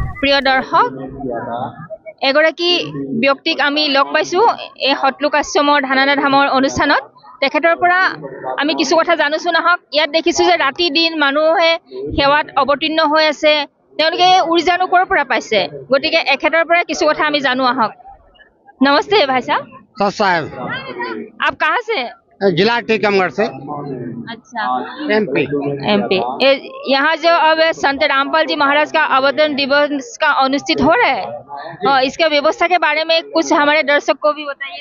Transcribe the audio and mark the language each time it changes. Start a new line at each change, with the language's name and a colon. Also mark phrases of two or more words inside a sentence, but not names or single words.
Assamese: প্ৰিয় দৰ্শক, এগৰাকী ব্যক্তিক আমি লগ পাইছোঁ এই সতলোক আশ্ৰমৰ ধানানা ধামৰ অনুষ্ঠানত। তেখেতৰ পৰা আমি কিছু কথা জানিছোঁ নহওক। ইয়াত দেখিছোঁ যে ৰাতি দিন মানুহে সেৱাত অৱতীৰ্ণ হৈ আছে। তেওঁলোকে উৰ্জানো ক'ৰ পৰা পাইছে, গতিকে এখেতৰ পৰা কিছু কথা আমি জানো আহক।
Hindi: नमस्ते भाई साहब। साहब आप कहाँ से? जिला टीकमगढ़ से। अच्छा, एमपी। यहाँ जो अब संत रामपाल जी महाराज का अवतरण दिवस का अनुष्ठित हो रहा है, और इसके व्यवस्था के बारे में कुछ हमारे दर्शक को भी बताइए।